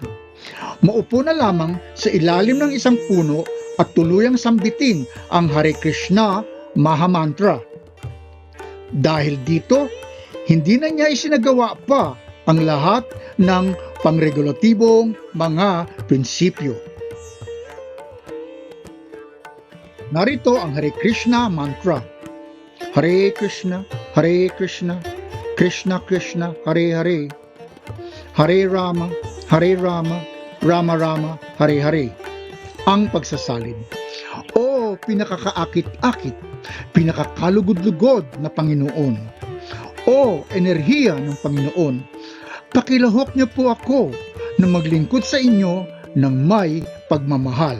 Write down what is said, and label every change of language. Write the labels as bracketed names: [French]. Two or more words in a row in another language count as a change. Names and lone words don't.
[Filipino] Maupo na lamang sa ilalim ng isang puno at tuluyang sambitin ang Hare Krishna Mahamantra. Dahil dito, hindi na niya isinagawa pa ang lahat ng pangregulatibong mga prinsipyo. Narito ang Hare Krishna mantra. Hare Krishna, Krishna Krishna, Hare Hare, Hare Rama, Rama Rama, Hare Hare. Ang pagsasalin. O pinakakaakit-akit, pinakakalugod-lugod na Panginoon. O enerhiya ng Panginoon, pakilahok niyo po ako na maglingkod sa inyo ng may pagmamahal.